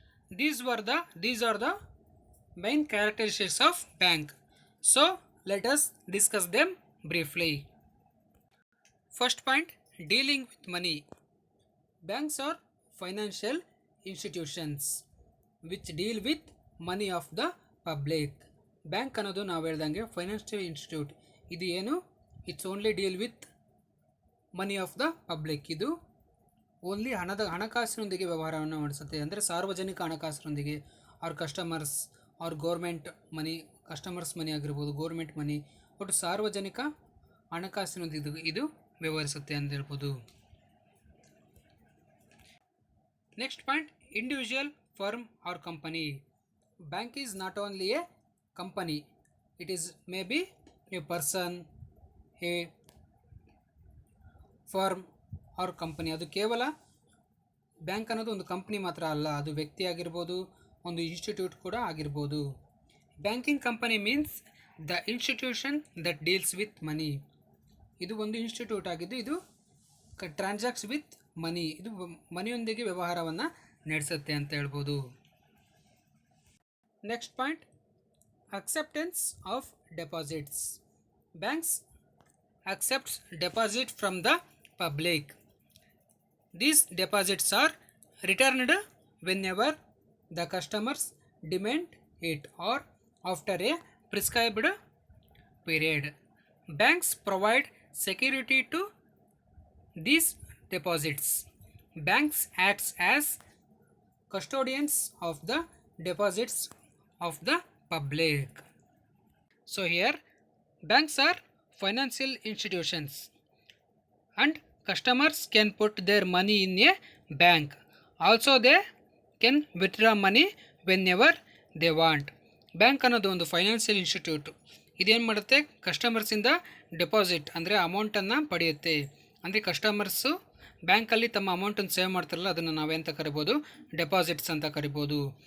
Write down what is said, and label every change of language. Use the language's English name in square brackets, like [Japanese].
[English] These are the main characteristics of bank. So let us discuss them briefly. First point, dealing with money. Banks are financial institutions which deal with money of the public. [Kannada] Bank ಅನ್ನೋದು ನಾವು ಹೇಳ್ದಂಗೆ financial institute. ಇದು ಏನು, [English] It's only deal with money of the public. [Kannada] ಇದು only ಹಣಕಾಸಿನೊಂದಿಗೆ ವ್ಯವಹಾರವನ್ನು ನಡೆಸುತ್ತೆ. ಅಂದರೆ ಸಾರ್ವಜನಿಕ ಹಣಕಾಸಿನೊಂದಿಗೆ ಅವ್ರ ಕಸ್ಟಮರ್ಸ್ ಅವ್ರ ಗೋರ್ಮೆಂಟ್ ಮನಿ, ಕಸ್ಟಮರ್ಸ್ ಮನಿ ಆಗಿರ್ಬೋದು, ಗೋರ್ಮೆಂಟ್ ಮನಿ, ಒಟ್ಟು ಸಾರ್ವಜನಿಕ ಹಣಕಾಸಿನೊಂದಿಗೆ ಇದು ವ್ಯವಹರಿಸುತ್ತೆ ಅಂತ ಹೇಳ್ಬೋದು. [English] Next point, individual firm or company. Bank is not only a company, it is maybe a person, a firm or company. [Kannada] ಅದು ಕೇವಲ ಬ್ಯಾಂಕ್ ಅನ್ನೋದು ಒಂದು ಕಂಪ್ನಿ ಮಾತ್ರ ಅಲ್ಲ, ಅದು ವ್ಯಕ್ತಿ ಆಗಿರ್ಬೋದು, ಒಂದು ಇನ್ಸ್ಟಿಟ್ಯೂಟ್ ಕೂಡ ಆಗಿರ್ಬೋದು. [English] Banking company means the institution that deals with money. [Kannada] ಇದು ಒಂದು ಇನ್ಸ್ಟಿಟ್ಯೂಟ್ ಆಗಿದ್ದು ಇದು [English] transacts with money, [Kannada] ಇದು ಮನಿಯೊಂದಿಗೆ ವ್ಯವಹಾರವನ್ನು ನಡೆಸುತ್ತೆ ಅಂತ ಹೇಳ್ಬೋದು. [English] Next point, acceptance of deposits. Banks accepts deposit from the public. These deposits are returned whenever the customers demand it or after a prescribed period. Banks provide security to these deposits. Banks acts as custodians of the deposits of the public. So here banks are financial institutions and customers can put their money in a bank. Also they can withdraw money whenever they want. [Kannada] Bank ಅನ್ನೋದು ಒಂದು financial institute. ಇದೇನು ಮಾಡುತ್ತೆ, ಕಸ್ಟಮರ್ಸಿಂದ deposit ಅಂದರೆ ಅಮೌಂಟನ್ನು ಪಡೆಯುತ್ತೆ. ಅಂದರೆ customers ಬ್ಯಾಂಕಲ್ಲಿ ತಮ್ಮ ಅಮೌಂಟನ್ನು ಸೇವ್ ಮಾಡ್ತಾರಲ್ಲ, ಅದನ್ನು ನಾವೆಂತ ಕರಿಬೋದು, ಡೆಪಾಸಿಟ್ಸ್ ಅಂತ ಕರಿಬೋದು.